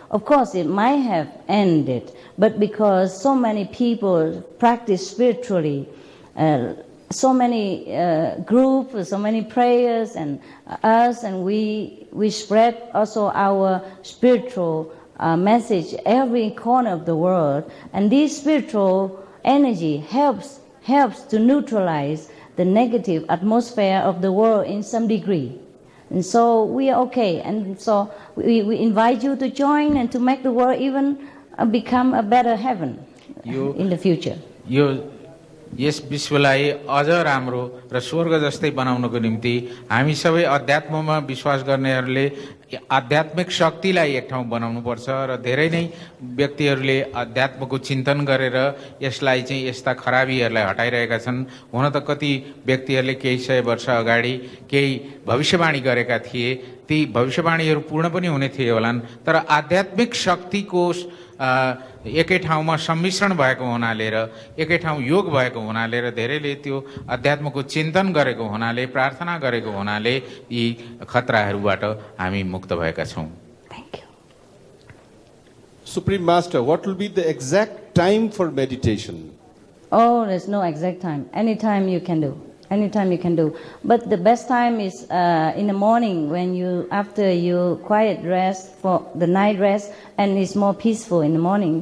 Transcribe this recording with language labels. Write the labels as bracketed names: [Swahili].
[English] Of course, it might have ended, but because so many people practice spiritually, so many groups, so many prayers, and us, and we spread also our spiritual message every corner of the world, and this spiritual energy helps to neutralize the negative atmosphere of the world in some degree. And so we are okay. And so we invite you to join and to make the world even become a better heaven in the future. [Nepali] यो यस विश्वलाई अझ राम्रो र स्वर्ग जस्तै बनाउनको निम्ति हामी सबै अध्यात्ममा विश्वास गर्नेहरूले आध्यात्मिक शक्तिलाई एक ठाउँ बनाउनुपर्छ र धेरै नै व्यक्तिहरूले अध्यात्मको चिन्तन गरेर यसलाई चाहिँ यस्ता खराबीहरूलाई हटाइरहेका छन्। हुन त कति व्यक्तिहरूले केही सय वर्ष अगाडि केही भविष्यवाणी गरेका थिए, ती भविष्यवाणीहरू पूर्ण पनि हुने थिए होलान्, तर आध्यात्मिक शक्तिको एकै ठाउँमा सम्मिश्रण भएको हुनाले र एकै ठाउँ योग भएको हुनाले र धेरैले त्यो अध्यात्मको चिन्तन गरेको हुनाले, प्रार्थना गरेको हुनाले यी खतराहरूबाट हामी मुक्त भएका छौँ। [English] Thank you. Supreme Master, what will be the exact time for meditation? Oh, there's no exact time. Anytime you can do. Anytime you can do. But the best time is in the morning when after you quiet rest for the night rest, and it's more peaceful in the morning.